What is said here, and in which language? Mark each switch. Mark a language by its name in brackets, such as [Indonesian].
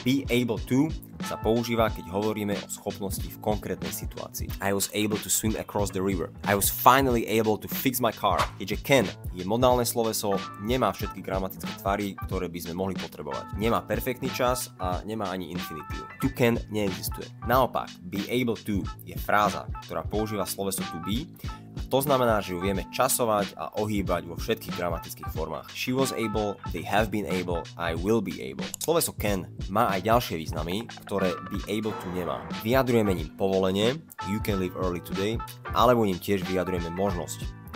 [Slovak] Be able to sa používa, keď hovoríme o schopnosti v konkrétnej situácii. [English] I was able to swim across the river. I was finally able to fix my car. [Slovak] Keďže can je modálne sloveso, nemá všetky gramatické tvary, ktoré by sme mohli potrebovať. Nemá perfektný čas a nemá ani infinitív. To can neexistuje. Naopak, be able to je fráza, ktorá používa sloveso to be. To znamená, že ju vieme časovať a ohýbať vo všetkých gramatických formách. [English] She was able, they have been able, I will be able. [Slovak] Sloveso can má aj ďalšie významy, ktoré be able to nemá. Vyjadrujeme ním povolenie, [English] you can leave early today, [Slovak] alebo ním tiež vyjadrujeme možnosť.